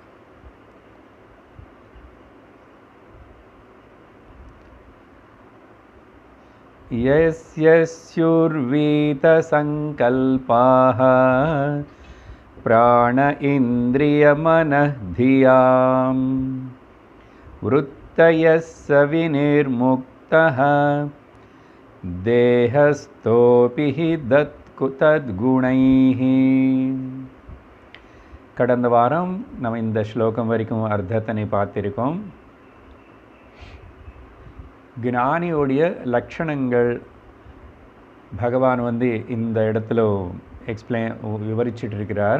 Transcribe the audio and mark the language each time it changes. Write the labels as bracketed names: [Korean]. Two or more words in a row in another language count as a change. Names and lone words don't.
[Sanskrit] यस्यस्युर्वीतसङ्कल्पाः प्राण इन्द्रियमनः धियां वृत्तयः स विनिर्मुक्तः देहस्थोऽपि हि तद्गुणैः। [Tamil] கடந்த வாரம் நம்ம இந்த ஸ்லோகம் வரைக்கும் அர்த்தத்தை பார்த்திருக்கோம். ஞானியோடைய லட்சணங்கள் பகவான் இந்த இடத்துல விவரிச்சிட்டு இருக்கிறார்.